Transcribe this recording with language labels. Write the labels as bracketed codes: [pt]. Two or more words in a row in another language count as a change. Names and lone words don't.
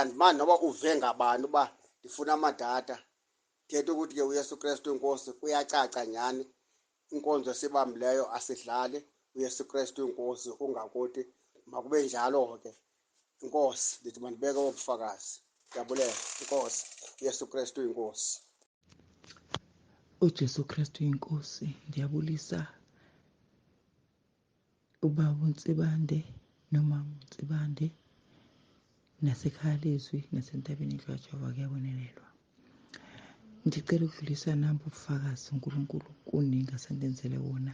[xh] Andimani noba uve ngabani uba ndifuna amadatha. Thetha ukuthi ke uYesu Kristu inkosi, kuyacaca nyhani. Inkonzo esibambileyo asidlali. uYesu Kristu inkosi, ungakuthi makube njalo ke. Inkosi, ndithi mandibeke ubufakazi. Ndiyabulela. Inkosi, uYesu Kristu inkosi. uJesu Kristu inkosi. Ndiyabulisa ubaba uNtsibande nomama uNtsibande, nasekhaya leZwi nasentabeni kaJehova kuyabonelelwa. Ndicela ukudlulisa nabo ubufakazi uNkulunkulu kuningi asendenzele wona.